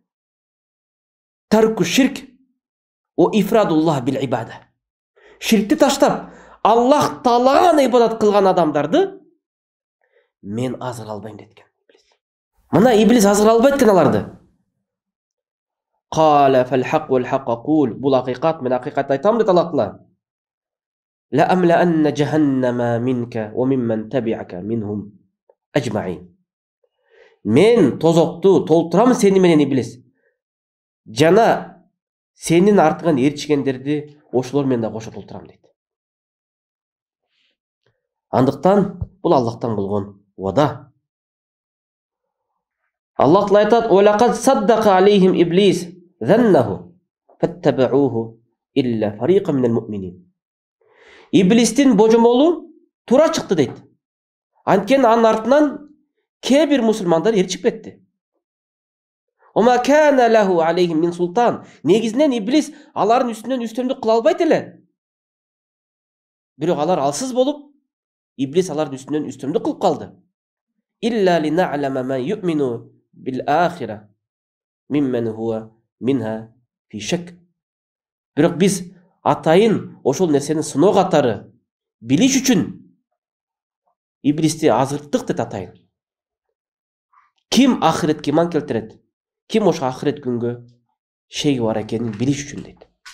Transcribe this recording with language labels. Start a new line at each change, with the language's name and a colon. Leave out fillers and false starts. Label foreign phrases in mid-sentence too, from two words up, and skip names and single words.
Arabic: ترك الشرك وإفراد الله بالعبادة.
Kyrgyz: Ширкти таштап, Аллах Таалага гана ибадат кылган адамдарды мен азыра албайм деткен. Мына иблис азыра албайт экен аларды.
Arabic: قال فالحق والحق أقول.
Kyrgyz: Бул акыйкат, мен акыйкат айтам дейт Аллах Таала.
Arabic: لأملأن جهنم منك وممن تبعك منهم أجمعين.
Kyrgyz: Мен тозокту толтурам сени менен иблис. Жана сенин артыңан ээрчигендерди ошолор менен да кошо толтурам дейт. Андыктан бул Аллахтан болгон вада. Аллах Таала айтат:
Arabic: "ولقد صدق عليهم إبليس ظنه فاتبعوه إلا فريقا من المؤمنين."
Kyrgyz: Иблистин божомолу туура чыкты дейт. Анткени анын артынан кээ бир мусулмандар ээрчип кетти.
Arabic: وما كان له عليهم من سلطان.
Kyrgyz: Негизинен иблис алардын үстүнөн үстөмдүк кыла албайт эле. Бирок алар алсыз болуп, иблис алардын үстүнөн үстөмдүк кылып калды.
Arabic: إلا لنعلم من يؤمن بالآخرة ممن هو منها في شك.
Kyrgyz: Бирок биз атайын ошол нерсени сыноо катары билиш үчүн иблисти азырттык дейт атайын. Ким ахиретке иман келтирет? Ким ошо ахирет күнгө шеги бар экенин билиш үчүн дейт.